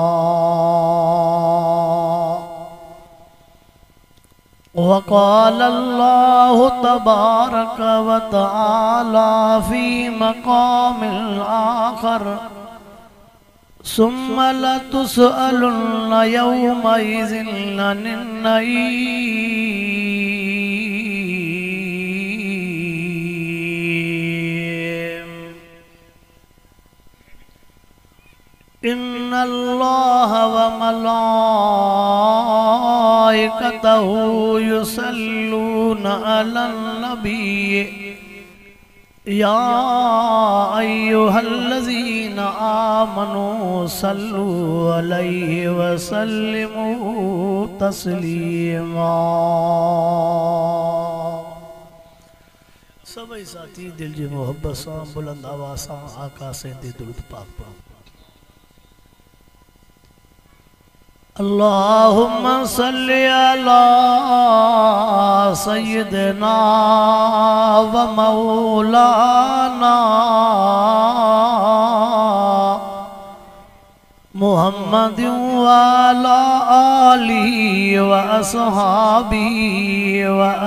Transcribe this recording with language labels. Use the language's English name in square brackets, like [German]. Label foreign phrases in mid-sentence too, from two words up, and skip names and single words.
[Arabic] وقال الله تبارك وتعالى في مقام آخر ثم لتسألن يومئذ عن النعيم. إن الله وملائكته يصلون على النبي يا أيها الذين آمنوا صلوا عليه وسلموا تسليما. [Sindhi] सभी साथी दिल जी मोहब्बत सां बुलंद आवाज़ सां आका से दुरूद पाक पढ़ो। [Arabic] اللهم صل على سيدنا ومولانا محمد وعلى آله وأصحابه و